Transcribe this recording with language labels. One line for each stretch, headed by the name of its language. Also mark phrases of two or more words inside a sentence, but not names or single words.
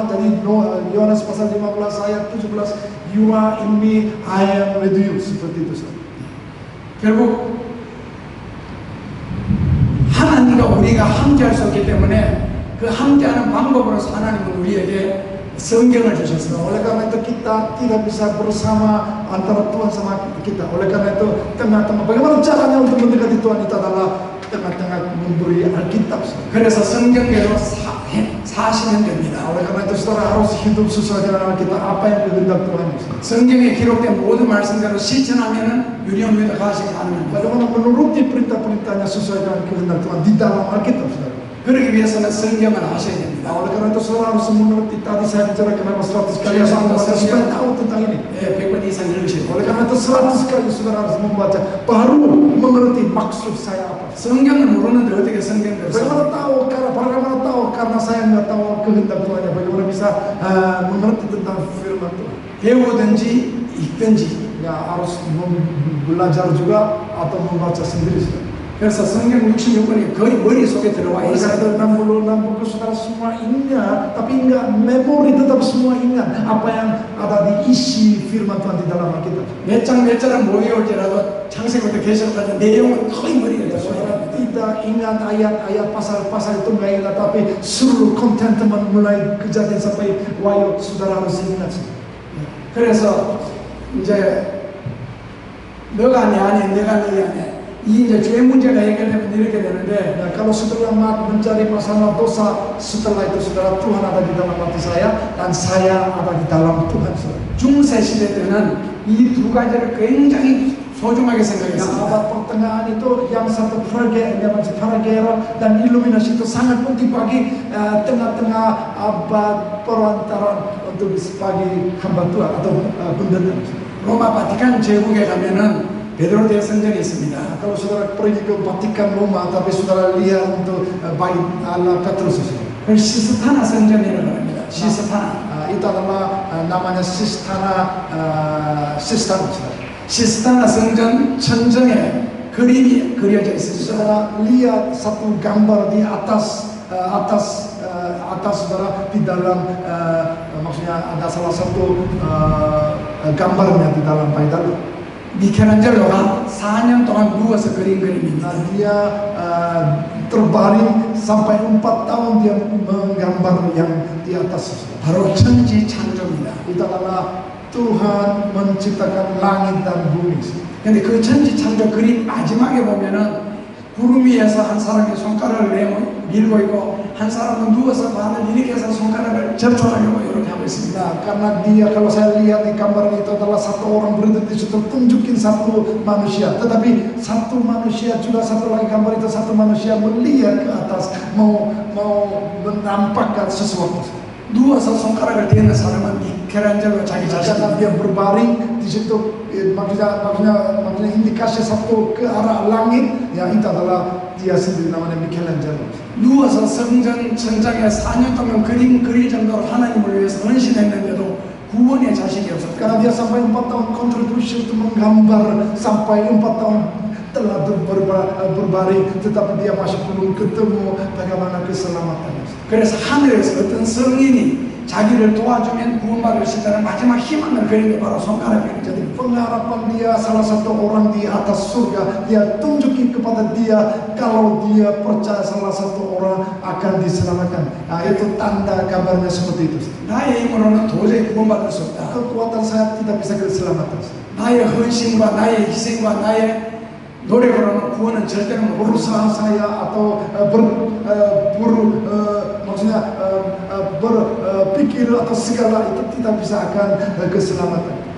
Indonesian: Jadi Yohanes pasal 15 ayat 17,
English: you are in me, I am with you.
Indonesian: Seperti itu, saudara.
Korean: 결국 하나님과 우리가 함께할 수 없기 때문에 그 함께하는 방법으로서 하나님은 우리에게 성경을 주셨습니다.
Indonesian: Oleh karena itu kita tidak bisa bersama antara Tuhan sama kita. Oleh karena itu tengah-tengah, bagaimana caranya untuk mendekati Tuhan itu adalah tengah-tengah memberi Alkitab, saudara.
Korean: 그래서 성경대로 사시면 됩니다.
Indonesian: Oleh karena itu saudara harus hidup sesuai dengan Alkitab, apa yang kehendak Tuhan, saudara.
Korean: 성경에 기록된 모든 말씀대로 실천하면은 유리언 가시기 가능합니다.
Indonesian: Bagaimana menuruti perintah-perintahnya sesuai dengan kehendak Tuhan di dalam Alkitab, saudara.
Korean: 그러기 위해서는 성경을 아셔야 됩니다.
Indonesian: Oleh karena itu saudara harus mengerti, tadi saya bicara kenapa 100 kali saya membaca supaya tahu tentang ini.
Korean: 100번 이상 읽으셔야
Indonesian: Oleh
Korean: 됩니다.
Indonesian: karena itu 100 kali saudara harus membaca baru mengerti maksud saya apa.
Korean: 성경을 모르는데 어떻게 성경을
Indonesian: Bagaimana
Korean: 써?
Indonesian: tahu? Karena saya nggak tahu kehendak Tuhan. Bagaimana bisa mengerti tentang firman Tuhan?
Korean: 배우든지 읽든지
Indonesian: Ya harus belajar juga atau membaca sendiri, saudara.
Korean: 그래서 성경 66권이 거의 머릿속에 들어와
Indonesian: Oleh karena
Korean: 있어요.
Indonesian: itu 66 buku saudara semua ingat, tapi enggak memori tetap semua ingat apa yang ada di isi firman Tuhan di dalam Alkitab.
Korean: 몇 장 몇 절은 모여올지라도 창세기부터 계시록까지 내용은 거의 머리에 들어와요.
Indonesian: Saudara tidak ingat ayat-ayat pasal-pasal itu enggak ingat, tapi seluruh konten teman mulai kejadian sampai Wahyu saudara harus ingat.
Korean: 그래서 이제 너가 내 안에 내가 네 안에 이 이제 죄 문제가 해결되면 이렇게 되는데
Indonesian: Nah, kalau setelah mencari masalah dosa, setelah itu saudara, Tuhan ada di dalam hati saya dan saya ada di dalam Tuhan. Saudara.
Korean: 중세 시대 때는 이 두 가지를 굉장히 소중하게
Indonesian: Yang
Korean: 생각했습니다.
Indonesian: abad pertengahan itu yang satu Faragero dan Iluminasi itu sangat penting bagi tengah-tengah abad perantaran untuk bagi hamba Tuhan atau benda.
Korean: 로마 바티칸 제국에 가면은 베드로 대성전이 있습니다.
Indonesian: Nah, kalau saudara pergi ke Vatikan Roma, tapi saudara lihat untuk bait Allah Petrus.
Korean: 그걸 시스타나 성전이라고 합니다. 시스타나.
Indonesian: Itu adalah namanya Sistana.
Korean: 시스타나 성전 천정에 그림이 그려져 있습니다.
Indonesian: Saudara lihat satu gambar di atas saudara di dalam maksudnya ada salah satu gambarnya di dalam bait Allah.
Korean: 미켈란젤로가 4년 동안 누워서 그린 그림입니다.
Indonesian: Nah, dia terbaring sampai 4 tahun dia menggambar yang di atas.
Korean: 바로 천지 창조입니다.
Indonesian: Itu adalah Tuhan menciptakan langit dan bumi.
Korean: 근데 그 천지 창조 그림 마지막에 보면은 구름 위에서 한 사람이 손가락을 밀고 있고 한 사람은 누워서 반을 이렇게 해서 손가락을 접촉하려고 이렇게 하고 있습니다.
Indonesian: Nah, karena dia kalau saya lihat di gambar itu adalah satu orang berdiri di situ tunjukin satu manusia, tetapi satu manusia juga satu lagi gambar itu satu manusia melihat ke atas mau menampakkan sesuatu.
Korean: 누워서 손가락을 대는 사람은 미켈란젤로 자기
Indonesian: Karena
Korean: 자신입니다.
Indonesian: dia berbaring di situ maksudnya indikasi satu ke arah langit, ya itu adalah dia sendiri namanya Michelangelo.
Korean: 누워서 성전 천장에 4년 동안 그림 그릴 정도로 하나님을 위해서 헌신했는데도 구원의 자식이 없었다.
Indonesian: Karena dia sampai 4 tahun kontribusi untuk menggambar sampai 4 tahun telah berbaring, tetapi dia masih belum ketemu bagaimana keselamatannya.
Korean: 그래서 하늘에서 어떤 성인이 자기를 도와주면 구원받을 수 있다는 마지막 희망을 그린 게 바로 손가락이에요.
Indonesian: Jadi pengharapan dia salah satu orang di atas surga, dia tunjukin kepada dia kalau dia percaya salah satu orang akan diselamatkan. Nah, itu tanda gambarnya seperti itu.
Korean: 나의 힘으로는 도저히 구원받을 수 없다.
Indonesian: Kekuatan saya tidak bisa keselamatan.
Korean: 나의 헌신과 나의 희생과 나의 노력으로는 구원은 절대로 못
Indonesian: Berusaha saya atau maksudnya berpikir atau segala itu tidak bisa akan keselamatan.